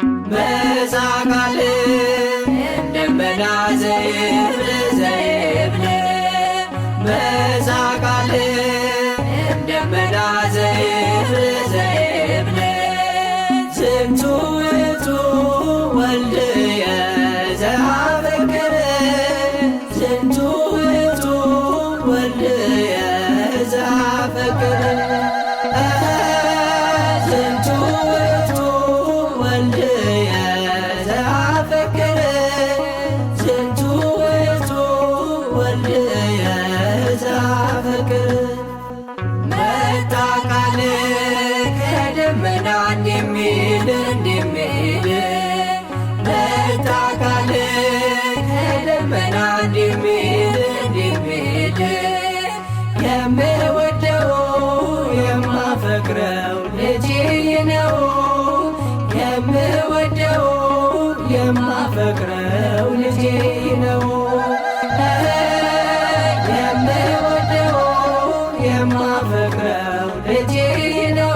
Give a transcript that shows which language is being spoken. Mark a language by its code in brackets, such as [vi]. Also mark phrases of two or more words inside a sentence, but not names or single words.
[gez] በዛቃል ደመና ዘይብል ዘይብል በዛቃል ደመና ዘይብል ዘይብል ዝንቱ ውእቱ ወልድየ ዘአፈቅር ዝንቱ ውእቱ ወልድየ ዘአፈቅር ዝንቱ ውእቱ ወልድየ ዘአፈቅር ዝንቱ ውእቱ ወልድየ ዘአፈቅር [am] መጣ ቃል ከደመና እንደሚል መጣ ቃል ከደመና እንደሚል የምወደው የማፈቅረው ልጄ ነው የምወደው የማፈቅረው ልጄ ነው የምወደው የማፈቅረው ልጄ